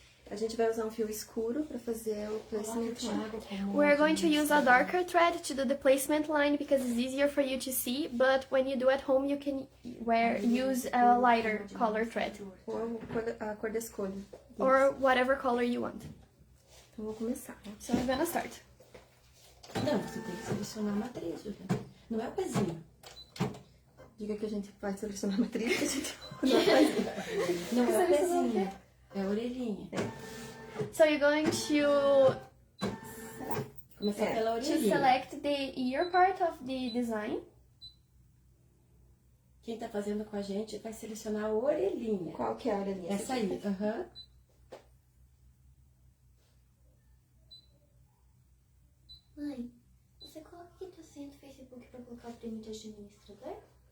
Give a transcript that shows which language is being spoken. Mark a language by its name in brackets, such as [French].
[Portuguese] A gente vai usar um fio escuro para fazer o placement line. [English] We're going to use a darker thread to do the placement line because it's easier for you to see. But when you do at home, you can use a lighter color thread [Portuguese] Ou a cor da escolha. [English] or whatever color you want. [Portuguese] Então, vou começar, né? [English] So we're gonna start. [Portuguese] Não, você tem que selecionar a matriz, Julia. Não é o pezinho. Diga que a gente vai selecionar a matriz, que a gente não vai fazer. Não é o pezinho. É a orelhinha. [English] So you're going to [Portuguese] Começar pela [English] to [Portuguese] orelhinha. [English] select the ear part of the design. [Portuguese] Quem tá fazendo com a gente vai selecionar a orelhinha. Qual que é a orelhinha? Essa aí. Aham. Mãe, você coloca aqui tua senha do Facebook pra colocar o prêmio de administrador?